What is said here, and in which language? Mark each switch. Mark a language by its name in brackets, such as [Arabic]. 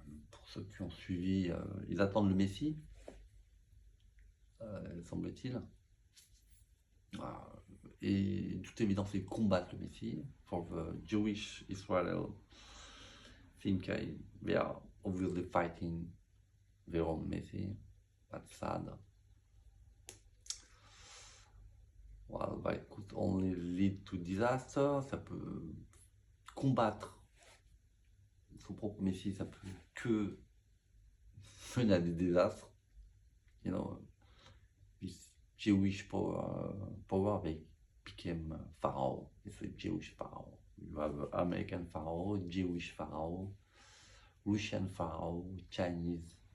[French] Pour ceux qui ont suivi, ils attendent le Messie, semble-t-il. Et toute évidence, ils combattent le Messie. [English] For the Jewish Israel think they are obviously fighting their own Messie. That's sad. Well, that could only lead to disaster. [French] Ça peut combattre son propre Messie, ça peut que mener à des désastres. [English] You know, this Jewish power they became Pharaoh. It's a Jewish Pharaoh. You have American Pharaoh, Jewish Pharaoh, Russian Pharaoh, Chinese.